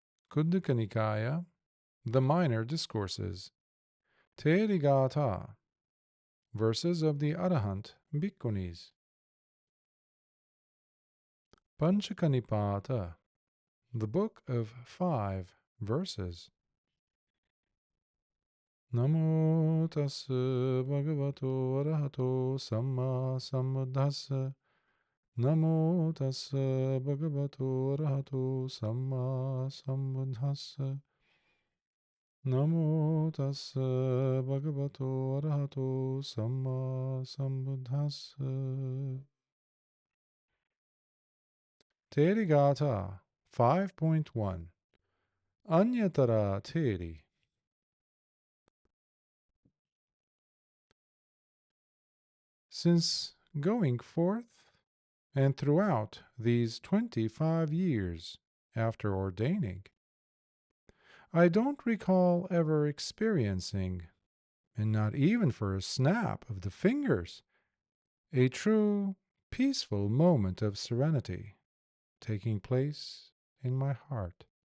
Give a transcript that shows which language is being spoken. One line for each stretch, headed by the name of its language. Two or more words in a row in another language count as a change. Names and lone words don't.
English: Kuṇḍalakesā Nikāya, the Minor Discourses, Thērīgāthā, verses of the Arahant Bhikkhunis, Pañcakanipāta, the Book of 5 Verses.
Pali: Namo tassa bhagavato arahato samma sambuddhassa. Namo tassa bhagavato arahato samma sambuddhassa. Namo tassa bhagavato arahato samma sambuddhassa.
English: Therīgāthā 5.1 Aññatara Therī. Since going forth and throughout these 25 years after ordaining, I don't recall ever experiencing, and not even for a snap of the fingers, a true peaceful moment of serenity taking place in my heart.